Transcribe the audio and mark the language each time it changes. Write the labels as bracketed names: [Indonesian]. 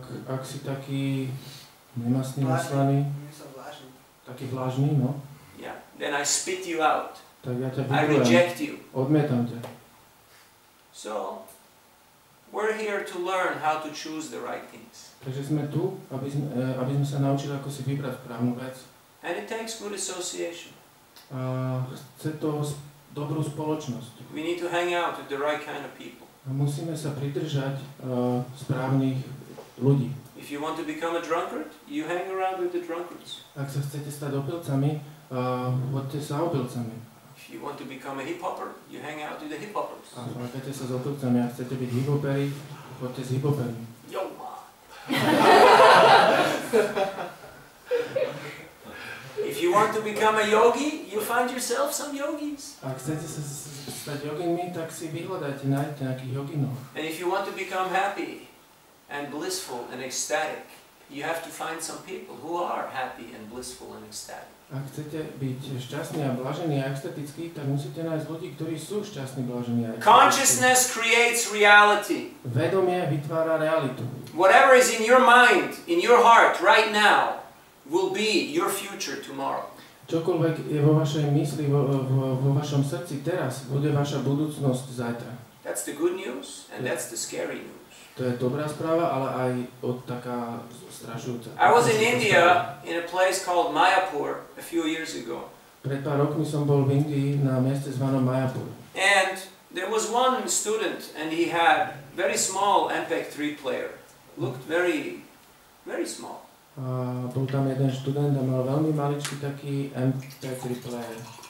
[Slovak] ak si taký nemastný, neslaný, taký vlážny, no, [English] Yeah, then I spit you out. [Slovak] tak ja ťa [English] I [Slovak] vyrujem, [English] reject you. [Slovak] odmietam ťa. [English] So, we're here to learn how to choose the right things. [Slovak] Takže sme tu, aby sme sa naučili, ako si vybrať správnu vec. [English] And it takes good association. [Slovak] A chce to dobrú spoločnosť. [English] We need to hang out with the right kind of people. [Slovak] A musíme sa pridržať správnych ľudí. [English] If you want to become a drunkard, you hang around with the drunkards. [Slovak] Ak sa chcete stať opilcami, choďte sa opilcami. [English] If you want to become a hip-hopper, you hang out with the hip-hoppers. [Slovak] A flákate sa s opilcami. Ak chcete byť hip-hoperi, choďte s hip-hopermi. [English] Yo, man. If you want to become a yogi, you find yourself some yogis. [Slovak] Ak chcete sa stať joginmi, tak si vyhľadajte, nájdete nejakých joginov. [English] And if you want to become happy and blissful and ecstatic, you have to find some people who are happy and blissful and ecstatic. [Slovak] Ak chcete byť šťastní a blažení a extatickí, tak musíte nájsť ľudí, ktorí sú šťastní, blažení a extatickí. [English] Consciousness creates reality. [Slovak] Vedomie vytvára realitu. [English] Whatever is in your mind, in your heart right now, will be your future tomorrow. [Slovak] Čokoľvek je vo vašej mysli, vo vašom srdci teraz, bude vaša budúcnosť zajtra. [English] That's the good news and that's the scary news. [Slovak] To je dobrá správa, ale aj taká strašujúca. [English] I was in India in a place called Mayapur a few years ago. [Slovak] Pred pár rokmi som bol v Indii na mieste zvanom Mayapur. [English] And There was one student and he had very small MP3 player. Looked very small. [Slovak] Bol tam jeden študent a mal veľmi maličký taký MP3 player.